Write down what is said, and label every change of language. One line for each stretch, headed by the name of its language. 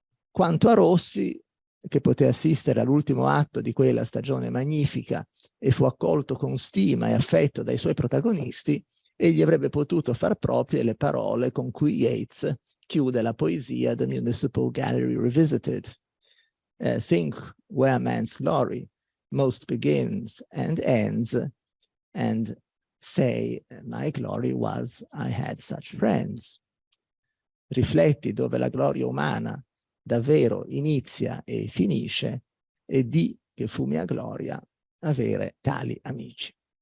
Italian: Quanto a Rossi, che poté assistere all'ultimo atto di quella stagione magnifica e fu accolto con stima e affetto dai suoi protagonisti, egli avrebbe potuto far proprie le parole con cui Yeats chiude la poesia The Municipal Gallery Revisited.
English: Think where man's glory most begins and ends, and say, my glory was I had such friends.
Italian: Rifletti dove la gloria umana davvero inizia e finisce, e di che fu mia gloria avere tali amici.